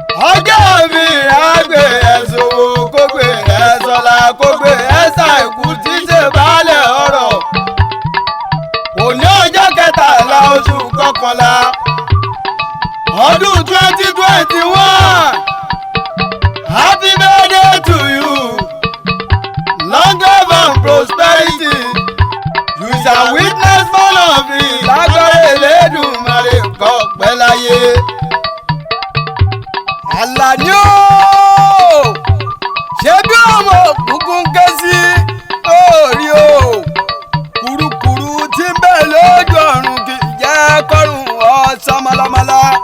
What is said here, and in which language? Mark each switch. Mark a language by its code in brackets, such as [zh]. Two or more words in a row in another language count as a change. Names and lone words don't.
[yo] Ọjọ́ mi á gbé ẹ sówó, kó gbé ẹ sọ́lá, kó gbé ẹ ṣàìkú tí ṣe baálẹ̀ ọrọ̀. Òní ọjọ́ kẹtàlá oṣù kọkànlá, ọdún [en] twenty twenty-one. Happy birthday to you. Long life and prosperity. You shall witness more of it. [yo] Lágbára Elédùmarè, kó pẹ́ láyé. Àlàní o, ṣé bí ọmọ òkùnkùn ń ké sí orí o? Kùrukùru tí ń bẹ lójú ọ̀run kì í jẹ́ kọ́rùn ọ sọmọlọmọlá.